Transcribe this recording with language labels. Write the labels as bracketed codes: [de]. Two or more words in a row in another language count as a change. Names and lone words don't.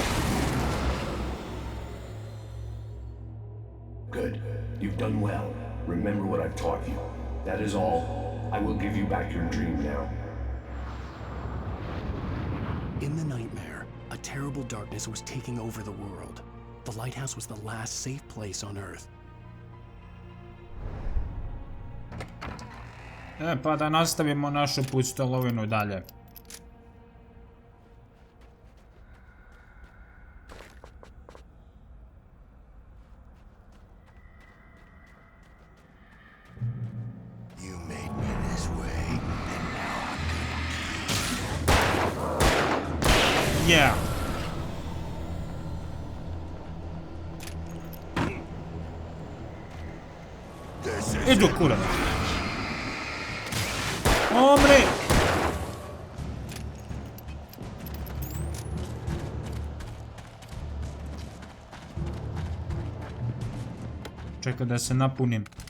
[en] Good. You've done well. Remember what I've taught you. That is all. I will give you back your dream now. In the nightmare, a terrible darkness was taking over the world. The lighthouse was the last safe place on Earth. [hr] Pa da nastavimo našu pustolovinu dalje. [en] You made me this way, and now I'm Yeah. [hr] Idu kurac. Omri! Čekaj da se napunim.